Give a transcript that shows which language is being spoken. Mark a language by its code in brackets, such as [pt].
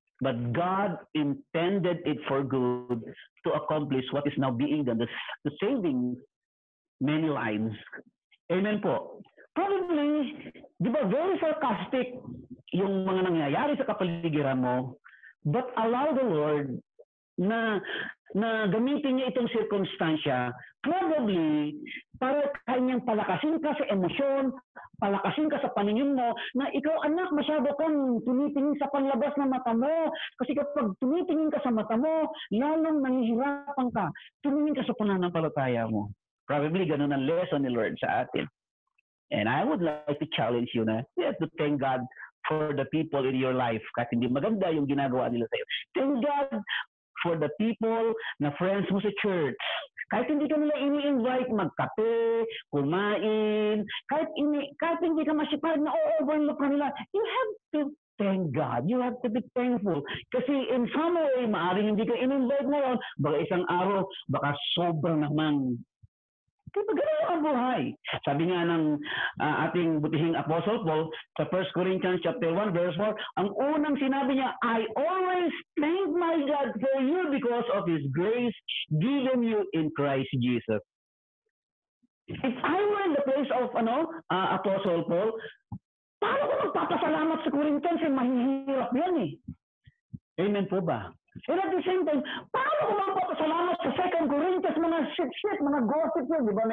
[en] But God intended it for good to accomplish what is now being done, to saving many lives. [tl] Amen po. Probably, di ba, very sarcastic yung mga nangyayari sa kapaligiran mo, [en] but allow the Lord [tl] na gamitin niya itong sirkunstansya, probably, para kanyang palakasin ka sa emosyon, palakasin ka sa paningin mo, na ikaw, anak, masyado kang tumitingin sa panlabas ng mata mo. Kasi kapag tumitingin ka sa mata mo, lalong nangihirapan ka. Tumingin ka sa pananampalataya mo. Probably, ganun ang lesson ni Lord sa atin. [en] And I would like to challenge you na you have to thank God for the people in your life. [tl] Kahit hindi maganda yung ginagawa nila sa'yo. [en] Thank God for the people [tl] na friends mo sa church. Kahit hindi ka nila ini-invite magkape, kumain, kahit hindi ka masipag na overlook ka nila, [en] you have to thank God. You have to be thankful. [tl] Kasi [en] in some way, [tl] maaaring hindi ka in-invite ngayon, baka isang araw, baka sobrang naman. Kaya ganun ang buhay. Sabi nga ng ating butihing Apostle Paul sa 1 Corinthians chapter 1 verse 4, ang unang sinabi niya, [en] I always thank my God for you because of His grace given you in Christ Jesus. If I were in the place of Apostle Paul, [tl] paano ko magpapasalamat sa [en] Corinthians? [tl] Mahihirap yan eh. Amen po ba? [en] And at the same time, [tl] paano ko magpapasalamat sa 2 Corinthians, mga shit, mga gossip yun, di ba?